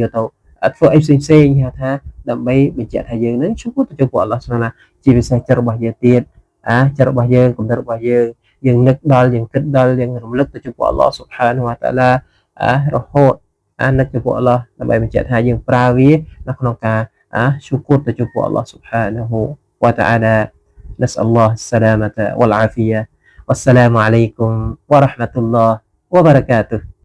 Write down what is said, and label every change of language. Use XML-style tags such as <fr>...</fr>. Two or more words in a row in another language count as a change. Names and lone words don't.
<km>យកទៅធ្វើអីផ្សេងហៅថាដើម្បីបញ្ជាក់ថាយើងនឹងជពោះទៅចំពោះអល់ឡោះស្មាជាពិសេសចិត្តរបស់យើងទៀតចិត្តរបស់យើងគំនិតរបស់យើងនឹកដល់យើងគិតដល់យើងរំលឹកទៅចំពោះអល់ឡោះ</km> <ar>سبحانه وتعالى</ar> <km>រហូតនឹកចំពោះអល់ឡោះដើម្បីបញ្ជាក់ថាយើងប្រើវានៅក្នុងការឈ្មោះទៅចំពោះអល់ឡោះ</km> <ar>سبحانه وتعالى نسأل الله السلامة والعافية والسلام عليكم ورحمة الله وبركاته</ar>